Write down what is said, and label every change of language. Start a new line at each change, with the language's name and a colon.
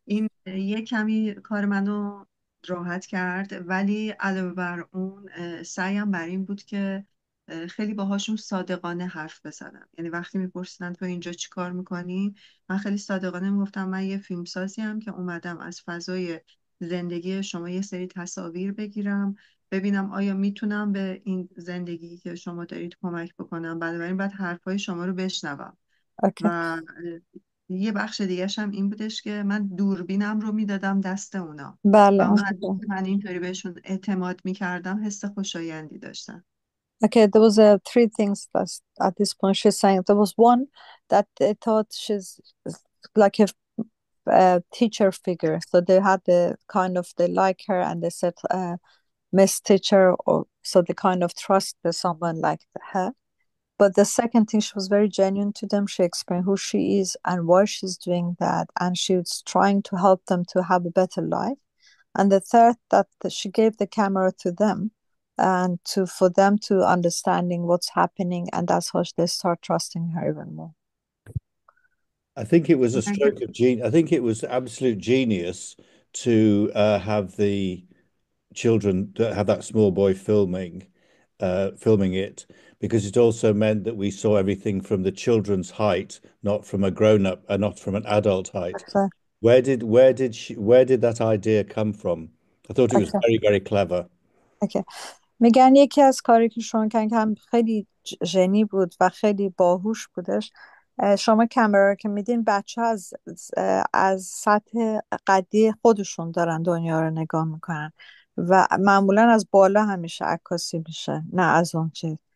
Persian: این یک کمی کار منو راحت کرد، ولی علاوه بر اون سعیم بر این بود که خیلی باهاشون صادقانه حرف بزنم، یعنی وقتی میپرسیدن تو اینجا چی کار میکنی، من خیلی صادقانه میگفتم من یه فیلمسازی هم که اومدم از فضای زندگی شما یه سری تصاویر بگیرم، ببینم آیا میتونم به این زندگی که شما دارید کمک بکنم، بنابراین بعد حرفای شما رو بشنوم.
English: Okay.
Persian: و یه بخش دیگهش هم این بودش که من دوربینم رو میدادم دست اونا و بله اونا از
English: Okay.
Persian: اینکه من اینطوری بهشون اعتماد میکردم حس خوشایندی داشتن.
English: Okay, there was three things that at this point she's saying. There was one that they thought she's like a teacher figure, so they had the kind of they like her and they said Miss Teacher, or so they kind of trusted someone like her. But the second thing, she was very genuine to them. She explained who she is and why she's doing that, and she was trying to help them to have a better life. And the third, that she gave the camera to them and to for them to understanding what's happening, and that's how they start trusting her even more. I think it was a stroke of genius. I think it was absolute genius to have the children that had that small boy filming it, because it also meant that we saw everything from the children's height, not from a grown-up, not from an adult height. Okay. Where did that idea come from? I thought it was Okay. very, very clever. Okay.
Persian: میگن یکی از کاری که شما کردن که هم خیلی ژنی بود و خیلی باهوش بودش. شما کامera رو که میدین بچه ها از سطح قدی خودشون دارن دنیا رو نگاه میکنن و معمولا از بالا همیشه عکاسی میشه، نه از اون چیز.